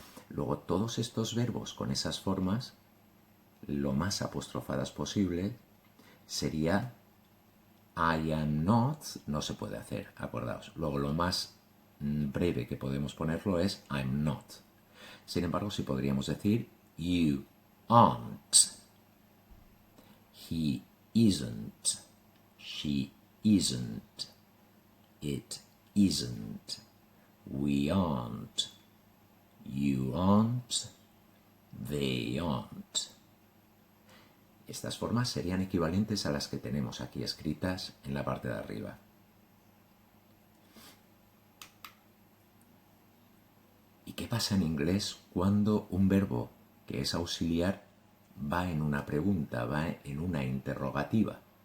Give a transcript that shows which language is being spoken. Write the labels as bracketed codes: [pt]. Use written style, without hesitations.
[es] Luego todos estos verbos con esas formas, lo más apostrofadas posible, sería [en] I am not, [es] no se puede hacer, acordaos. Luego lo más breve que podemos ponerlo es [en] I'm not. [es] Sin embargo, sí podríamos decir [en] you aren't, he isn't, she isn't, it isn't, we aren't, you aren't, they aren't. [es] Estas formas serían equivalentes a las que tenemos aquí escritas en la parte de arriba. ¿Y qué pasa en inglés cuando un verbo que es auxiliar va en una pregunta, va en una interrogativa?